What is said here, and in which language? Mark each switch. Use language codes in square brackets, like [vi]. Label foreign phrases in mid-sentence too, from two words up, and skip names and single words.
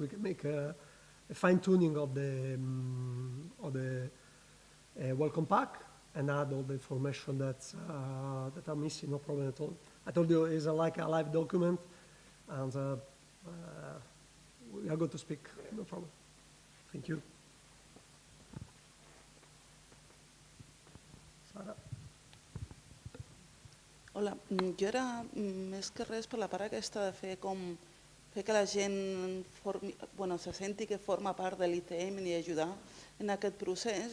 [en] We can make a fine-tuning of the welcome pack and add all the information that are missing, no problem at all. I told you it's like a live document, and we are going to speak, no problem. Thank you. Sara. [ca] Hola, jo era més que res per la part aquesta de fer que la gent se senti que forma part de l'ICM i ajudar en aquest procés.